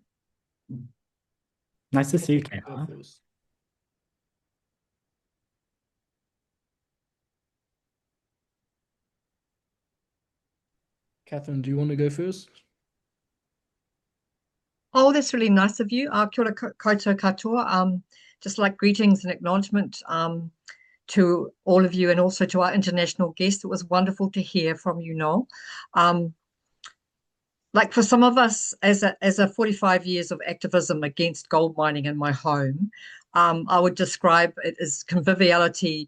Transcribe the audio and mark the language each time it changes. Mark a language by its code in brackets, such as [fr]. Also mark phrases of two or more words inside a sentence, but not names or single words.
[en] Nice to see you, Keha. Catherine, do you want to go first? Oh, that's really nice of you. [mi] Kia ora koutou katoa. [en] Just like greetings and acknowledgement to all of you and also to our international guests. It was wonderful to hear from you, Noel. Like for some of us, as a 45 years of activism against gold mining in my home, I would describe it as conviviality.